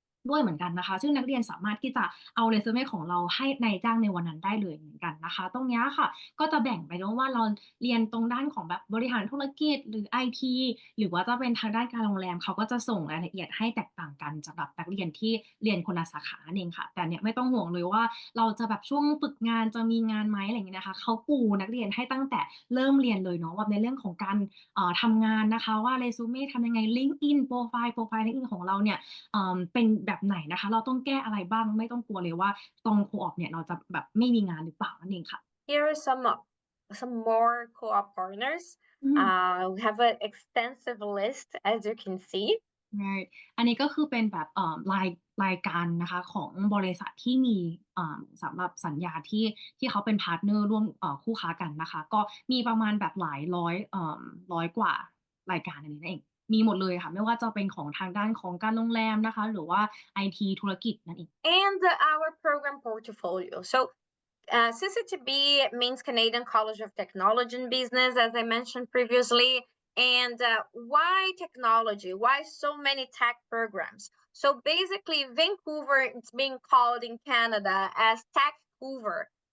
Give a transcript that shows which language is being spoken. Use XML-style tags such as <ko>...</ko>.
<th>ด้วยเหมือนกันนะคะซึ่งนักเรียนสามารถที่จะเอาเรซูเมของเราให้นายจ้างในวันนั้นได้เลยเหมือนกันนะคะตรงนี้ค่ะก็จะแบ่งไปด้วยว่าเราเรียนตรงด้านของแบบบริหารธุรกิจหรือไอทีหรือว่าจะเป็นทางด้านการโรงแรมเขาก็จะส่งรายละเอียดให้แตกต่างกันสำหรับนักเรียนที่เรียนคนละสาขานั่นเองค่ะแต่เนี่ยไม่ต้องห่วงเลยว่าเราจะแบบช่วงฝึกงานจะมีงานไหมอะไรอย่างนี้นะคะเขาปูนักเรียนให้ตั้งแต่เริ่มเรียนเลยเนาะว่าในเรื่องของการ ทำงานนะคะว่าเรซูเม่ทำยังไง LinkedIn โปรไฟล์ LinkedIn ของเราเนี่ยเป็นแบบไหนนะคะเราต้องแก้อะไรบ้างไม่ต้องกลัวเลยว่าตรง Co-op เนี่ยเราจะแบบไม่มีงานหรือเปล่านั่นเองค่ะ</th> <en>Here are some more co-op partners. We have an extensive list, as you can see. Right</en> <th>อันนี้ก็คือเป็นแบบรายการนะคะของบริษัทที่มีสำหรับสัญญาที่เขาเป็นพาร์ตเนอร์ร่วมคู่ค้ากันนะคะก็มีประมาณแบบหลายร้อยกว่ารายการอันนี้นั่นเองมีหมดเลยค่ะไม่ว่าจะเป็นของทางด้านของการโรงแรมนะคะหรือว่าไอทีธุรกิจนั่นเอง</th> <en>And our program portfolio. So CCTB means Canadian College of Technology and Business, as I mentioned previously. And why technology? Why so many tech programs? So basically, Vancouver, it's being called in Canada as Techcouver.</en>